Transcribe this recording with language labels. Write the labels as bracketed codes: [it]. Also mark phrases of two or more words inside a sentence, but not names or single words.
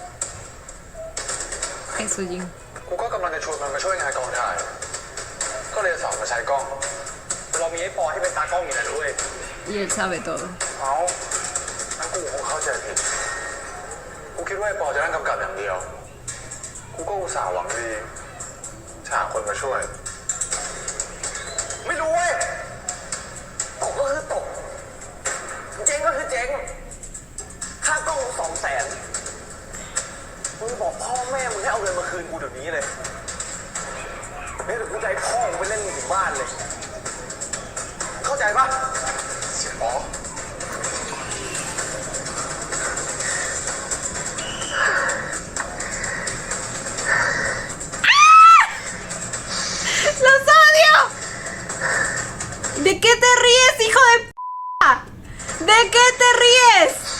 [es] Eso, Jin. [th] กูก็กำลังจะชวนมันมาช่วยงานกองถ่าย ก็เลยสอนมาใช้กล้อง เรามีไอ้ปอที่เป็นตากล้องอยู่แล้วด้วย [es] Y él sabe todo. [th] เอางั้นกูคงเข้าใจผิด กูคิดว่าไอ้ปอจะนั่งกำกับอย่างเดียว กูก็อุตส่าห์หวังดีจะหาคนมาช่วย ไม่รู้เว้ยตกก็คือตก เจ๊งก็คือเจ๊ง ค่ากล้องกู200,000มึงบอกพ่อแม่มึงให้เอาเงินมาคืนกูเดี๋ยวนี้เลยนี่ถึงกูจะให้พ่อมึงไปเล่นมึงถึงบ้านเลย เข้าใจปะ เสียปอ [es] ¡Los odio! ¿De qué te ríes, hijo de p***? ¿De qué te ríes?